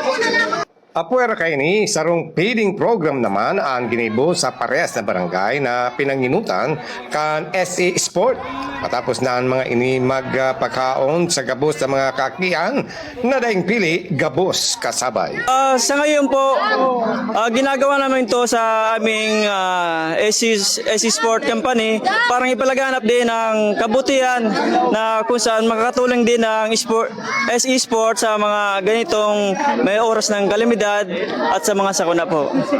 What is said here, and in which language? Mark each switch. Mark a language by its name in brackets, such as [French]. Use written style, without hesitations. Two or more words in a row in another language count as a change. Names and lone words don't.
[Bikol] Apuera kay ni sarong feeding program naman ang ginibo sa parehas na barangay na pinanginutan kan SE Sport. Matapos na ang mga ini magpakaon sa gabos ng mga kakian na daing pili gabos kasabay. [Filipino] Sa ngayon po, ginagawa namin to sa aming SE Sport Company parang ipalaganap din ng kabutihan na kung saan makakatulong din ng SE Sport sa mga ganitong may oras ng kalamidad at sa mga sakuna po.